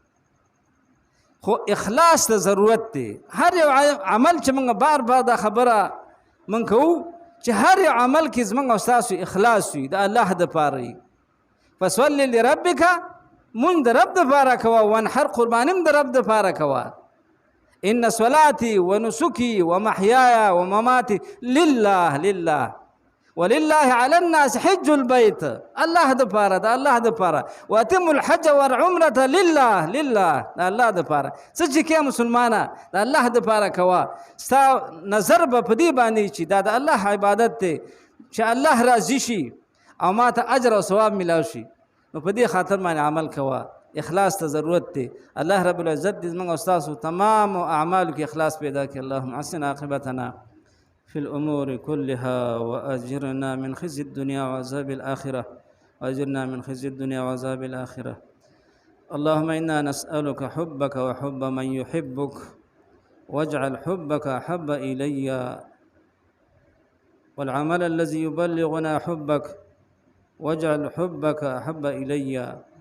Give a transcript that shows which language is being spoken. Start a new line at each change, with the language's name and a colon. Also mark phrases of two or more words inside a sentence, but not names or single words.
Pashto: خو اخلاص ته ضرورت دی. هر یو عمل چې موږ بار بار دا خبره موږ کوو چې هر یو عمل کې زموږ او ستاسو اخلاص وي د الله د پاره وي.
Arabic: فصل لربک،
Pashto: مونږ د رب د پاره کوه، وانحر قربانیم د رب د پاره کوه.
Arabic: ان صلاتي ونسكي ومحياي ومماتي لله لله ولله على الناس حج البيت،
Pashto: الله د پاره د الله د پاره.
Arabic: واتم الحج والعمره لله لله
Pashto: د الله د پاره. څه چې کې مسلمانه د الله د پاره کوه، ستا نظر به په دې باندې چې دا د الله عبادت دی چې الله راضي شي او ما ته اجر او ثواب ملاو شي. نو په دې خاطر باندې عمل کوه. اخلاص ته ضرورت دی. الله رب العزت دې زموږ او ستاسو تمام اعمالو کې اخلاص پیدا کړي.
Arabic: اللهم احسن عاقبتنا في الأمور كلها وأجرنا من خزي الدنيا وعذاب الآخرة، وأجرنا من خزي الدنيا وعذاب الآخرة. اللهم إنا نسألك حبك وحب من يحبك، واجعل حبك أحب إلي والعمل الذي يبلغنا حبك، واجعل حبك أحب إلي.